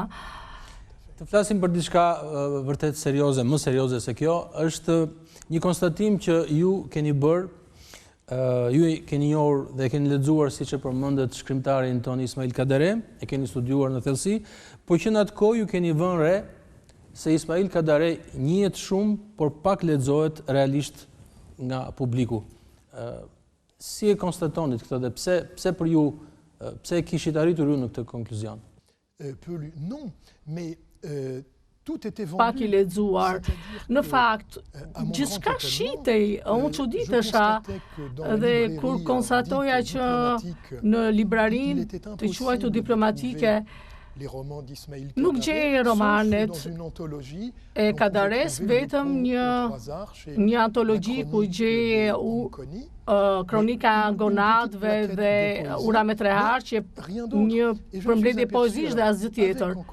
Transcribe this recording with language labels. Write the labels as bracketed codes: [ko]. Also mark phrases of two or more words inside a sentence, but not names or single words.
[sq] Të flasim për diçka vërtet serioze, më serioze se kjo, është një konstatim që ju keni bërë, ju keni njohur dhe keni lexuar, siç e përmendet shkrimtarin ton Ismail Kadare, e keni studiuar në thellësi, por që në atë kohë ju keni vënë re se Ismail Kadare njihet shumë, por pak lexohet realisht nga publiku. Si e konstatonit këtë dhe pse për ju Pse kishit arritur ju në këtë konkluzion? [fr] Non, mais tout était vendu. [sq] Pak i lexuar. Në fakt, gjithçka shitej, unë çuditesha dhe kur konstatoja që në librarinë të quajtur diplomatike nuk gjej romanet e Kadares, vetëm një antologji ku gjej kronika gonadve dhe ura me trehar, që një përmbledhje poezish dhe asgjë tjetër.